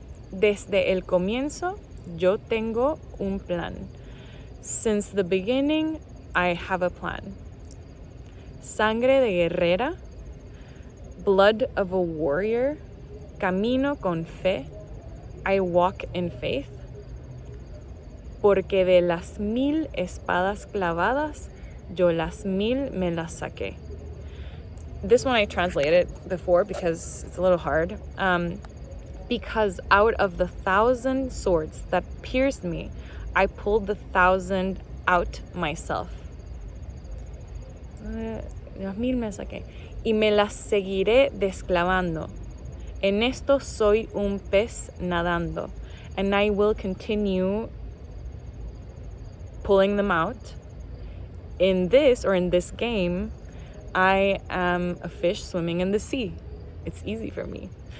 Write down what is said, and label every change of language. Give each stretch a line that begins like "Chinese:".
Spanish: Desde el comienzo, yo tengo un plan.
English: Since the beginning, I have a plan.
Spanish: Sangre de guerrera,
English: blood of a warrior,
Spanish: camino con fe,
English: I walk in faith.
Spanish: Porque de las 1000 espadas clavadas, yo las 1000 me las saqué.
English: This one I translated before because it's a little hard. Because out of the 1,000 swords that pierced me, I pulled the 1,000 out myself.
Spanish: Las 1000 me saqué. Y me las seguiré desclavando. En esto soy un pez nadando.
English: And I will continue pulling them out. In this game, I am a fish swimming in the sea. It's easy for me.